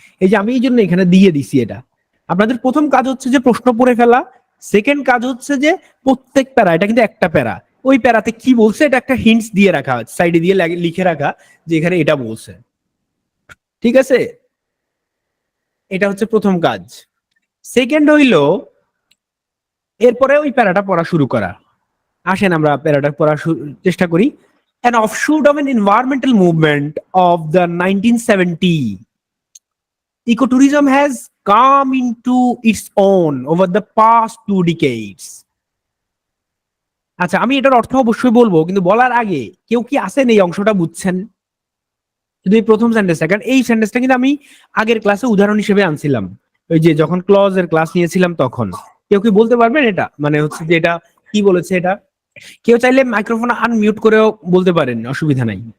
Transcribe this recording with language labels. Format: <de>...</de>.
<bn>এই যে আমি এই জন্য এখানে দিয়ে দিছি এটা। আপনাদের প্রথম কাজ হচ্ছে যে প্রশ্ন পড়ে ফেলা, সেকেন্ড কাজ হচ্ছে যে প্রত্যেক প্যারা, এটা কিন্তু একটা প্যারা, ওই প্যারাতে কি বলছে এটা একটা হিন্টস দিয়ে রাখা, সাইডে দিয়ে লিখে রাখা যে এখানে এটা বলছে। ঠিক আছে? এটা হচ্ছে প্রথম কাজ। সেকেন্ড হইলো এরপরে ওই প্যারাটা পড়া শুরু করা। আসেন আমরা প্যারাটা পড়া চেষ্টা করি।</bn> <en>An offshoot of an environmental movement of the 1970, ecotourism has come into its own over the past 2 decades.</en> <bn>আচ্ছা, আমি এটার অর্থ অবশ্যই বলবো, কিন্তু বলার আগে কেউ কি আছেন এই অংশটা বুঝছেন? শুধু এই প্রথম সেন্টেন্সটা, কারণ এই সেন্টেন্সটা কিন্তু আমি আগের ক্লাসে উদাহরণ হিসেবে আনছিলাম, ওই যে যখন ক্লজের ক্লাস নিয়েছিলাম তখন। কেউ কি বলতে পারবেন এটা, মানে হচ্ছে যে এটা কি বলেছে? এটা কেউ চাইলে মাইক্রোফোন আনমিউট করেও বলতে পারেন, অসুবিধা নাই।</bn>